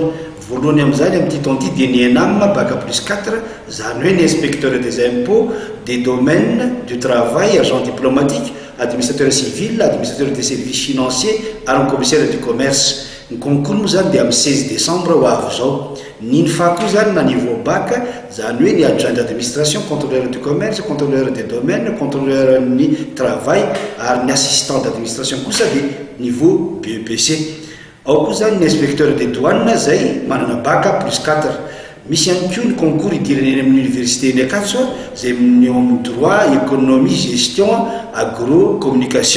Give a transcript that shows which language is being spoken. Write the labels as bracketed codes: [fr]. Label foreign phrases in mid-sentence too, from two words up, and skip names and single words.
[mg] Voalohany amin'izany amin'ity taona ity dia ny ENAM [fr] bac plus 4 [mg] zany hoe ny [fr] inspecteur des impôts, des domaines, du travail, agent diplomatique, administrateur civil, administrateur des services financiers [mg] ary ny [fr] commissaire du commerce. [mg] Ny concours moa zany dia amin'ny 16 décembre ho avy zao. Ny fakoa zany na [fr] niveau bac [mg] zany hoe ny [fr] adjoint d'administration, contrôleur du commerce, contrôleur des domaines, contrôleur [mg] ny travail ary ny [fr] assistant d'administration [mg] kosa dia [fr] niveau BEPC. [mg] Ao koa zany ny [fr] inspecteur des douanes [mg] zay manana [fr] bac plus 4. [mg] Misy ihany koa ny concours idirany amin'ny université ny Akatso zay amin'ny [fr] droit, économie, gestion, agro, communication.